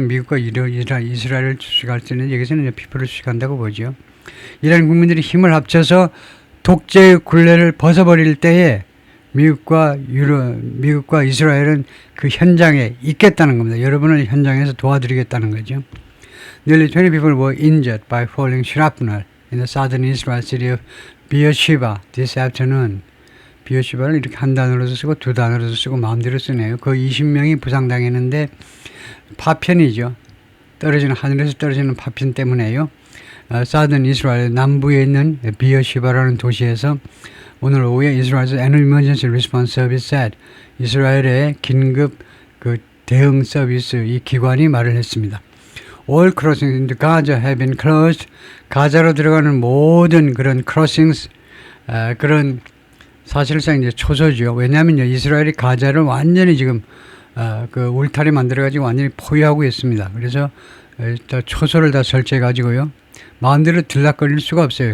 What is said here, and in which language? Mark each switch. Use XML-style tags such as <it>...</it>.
<ko>미국과 이스라엘을 수식할 수 있는 여기서는 people을 수식한다고 보죠. 이란 국민들이 힘을 합쳐서 독재의 굴레를 벗어버릴 때에 미국과 이스라엘은 그 현장에 있겠다는 겁니다. 여러분을 현장에서 도와드리겠다는 거죠.</ko> <en>Nearly 20 people were injured by falling shrapnel in the southern Israel city of Beersheba this afternoon.</en> <ko>비어시바를 이렇게 한 단어로서 쓰고 두 단어로서 쓰고 마음대로 쓰네요. 거의 20명이 부상당했는데 파편이죠. 하늘에서 떨어지는 파편 때문에요. 사든 이스라엘 남부에 있는 비어시바라는 도시에서 오늘 오후에 이스라엘's</ko> <en>Annual Emergency Response Service said</en> <ko>이스라엘의 긴급 그 대응 서비스 이 기관이 말을 했습니다.</ko> <en>All crossings into Gaza have been closed.</en> <ko>가자로 들어가는 모든 그런 crossings 그런 사실상 이제 초소죠. 왜냐하면요, 이스라엘이 가자를 완전히 지금 그 울타리 만들어가지고 완전히 포위하고 있습니다. 그래서 초소를 다 설치해가지고요, 마음대로 들락거릴 수가 없어요.</ko>